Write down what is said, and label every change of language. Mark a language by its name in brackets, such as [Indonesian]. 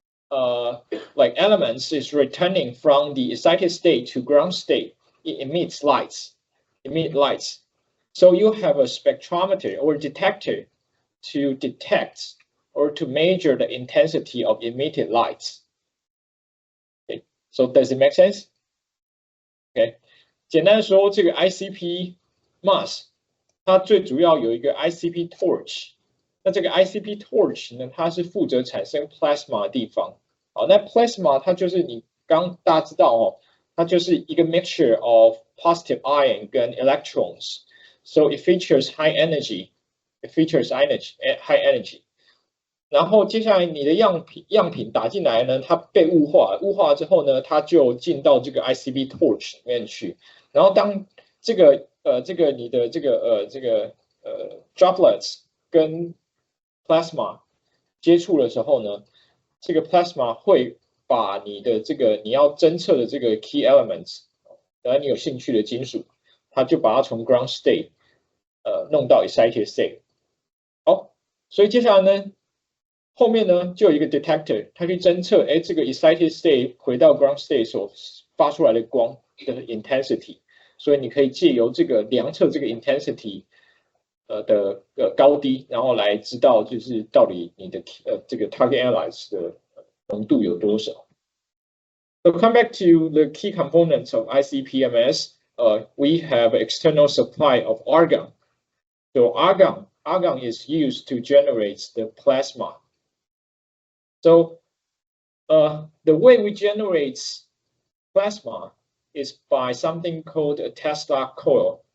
[English] like elements is returning from the excited state to ground state, it emits lights. So you have a spectrometer or detector to detect or to measure the intensity of emitted lights. Okay, so does it make sense? [Chinese] Okay， 简单的说，这个 ICP mass 它最主要有一个 ICP torch。那这个 ICP torch 呢，它是负责产生 plasma 的地方。好，那 plasma 它就是你刚大家知道哦，它就是一个 [English] mixture of positive ion [Chinese] 跟 electrons。 [English] So it features high energy. It features high energy. [Chinese] 然后接下来你的样品打进来呢，它被雾化之后呢，它就进到这个 ICP torch 里面去。然后当这个你的这个droplets 跟 plasma 接触的时候呢，这个 plasma 会把你的这个你要侦测的这个 [English] key elements， [Chinese] 你有兴趣的金属，它就把它从 ground state 弄到 excited state。好，所以接下来呢，后面呢就有一个 detector， 它去侦测，这个 excited state 回到 ground state 所发出来的光的 intensity， 所以你可以借由这个量测这个 intensity 的高低，然后来知道就是到底你的这个 [English] target analyze [Chinese] 的浓度有多少。 [English] So come back to the key components of ICP-MS. We have external supply of argon. So argon is used to generate the plasma. So the way we generate plasma is by something called a Tesla coil.